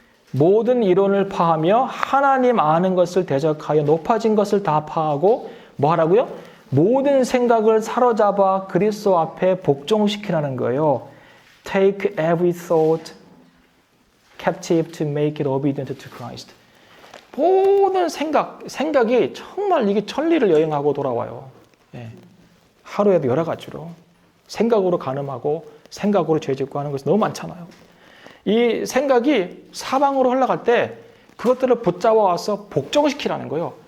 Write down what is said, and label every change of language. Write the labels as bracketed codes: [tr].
[ko] 모든 이론을 파하며 하나님 아는 것을 대적하여 높아진 것을 다 파하고 뭐 하라고요? 모든 생각을 사로잡아 그리스도 앞에 복종시키라는 거예요. [en] Take every thought captive to make it obedient to Christ. [ko] 모든 생각이 정말 이게 천리를 여행하고 돌아와요. 예. 하루에도 여러 가지로. 생각으로 간음하고 생각으로 죄짓고 하는 것이 너무 많잖아요. 이 생각이 사방으로 흘러갈 때 그것들을 붙잡아 와서 복종시키라는 거예요.